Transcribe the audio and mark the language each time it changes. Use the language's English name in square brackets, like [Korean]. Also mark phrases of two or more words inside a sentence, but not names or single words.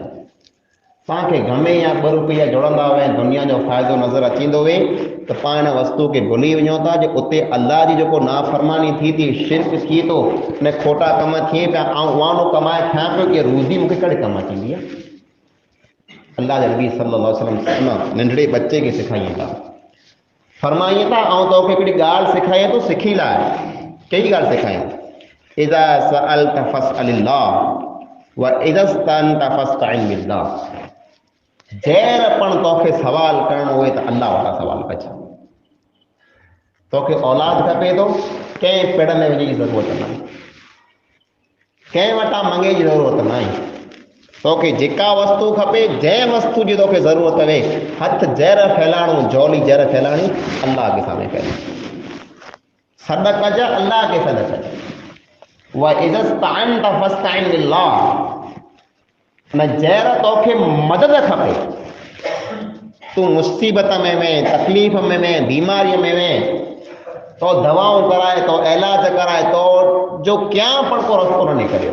[Sindhi] तव्हांखे गमे या 2 रुपया जुड़ंदा हुए, दुनिया जो फ़ाइदो नज़र अचींदो हुए, त पाण हिन वस्तु खे भुली वञो था जे उते अल्लाह जी जेको नाफ़रमानी थी थी, शिरक थिए थो, न खोटा कम थिए पिया, ऐं उहानो कमाए खायां पियो कि रोज़ी मूंखे कॾहिं कमु अचींदी आहे। अल्लाह जे नबी सल्लल्लाहु अलैहि वसल्लम नंढड़े बच्चे खे सेखारियूं था, फरमाइनि था ऐं तोखे हिकिड़ी ॻाल्हि सेखारियां थो, सिखी लाइ। कहिड़ी ॻाल्हि सेखारियां? [Arabic] إذا سألت فاسأل الله وإذا استعنت فاستعن بالله, [Sindhi] जैर पण तोखे सवाल करणो हुए त अल्लाह वारा सवाल कजे। तोखे औलाद खपे थो, कंहिं पेड़ में वञण जी ज़रूरत न आहे, कंहिं वटां मंगे जी ज़रूरत न आहे। तोखे जेका वस्तु खपे, जंहिं वस्तु जी तोखे ज़रूरत हुए, हथ जहर फैलाणो, झोली जहर फैलाणी, अल्लाह [Hindi] के सामने [Sindhi] फैलाणी। सॾ कजे, अल्लाह के सॾ कजे। [Arabic] وإذا استعنت فاستعن بالله, [Sindhi] न जहिड़ा तोखे मदद खपे, तू मुसीबत में तकलीफ़ में बीमारीअ में तो दवाऊं कराए तो इलाज कराए तो जो क्या पण को रस्तो न निकरियो।